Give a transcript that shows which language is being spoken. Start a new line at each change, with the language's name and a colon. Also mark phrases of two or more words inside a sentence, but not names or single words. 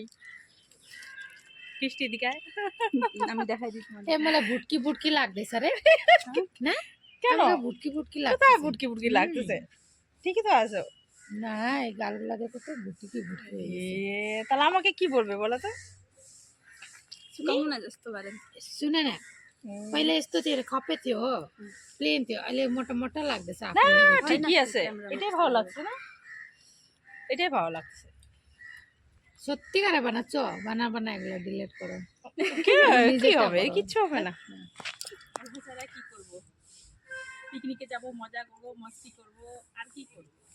Bangla: বৃষ্টির দিকে আমি দেখাই দিই তোমাদের। এ মানে ভুটকি ভুটকি লাগতেছে রে না? কেন ভুটকি ভুটকি কোথায় লাগতেছে? বুটকি বুটকি লাগতেছে? ঠিকই তো আছো। না এই গালগুলা দেখো তো ভুটকি ভুটকি হয়ে গেছে। তাহলে আমাকে কি বলবে বলো তো?
Nepali: सुने ना पहले इस्तो थियो खपे थियो हो प्लेन थियो अहिले मोटा मोटा लाग्दैछ
Bangla: না ঠিকই আছে, এটাই ভালো লাগছে না, এটাই ভালো লাগছে। সত্যিকারে বানাচ্ছ? বানা এগুলো ডিলিট করো। কি হবে? কিচ্ছু হবে না। কি করব? পিকনিকে যাব, মজা করব, মস্তি করব, আর কি করব?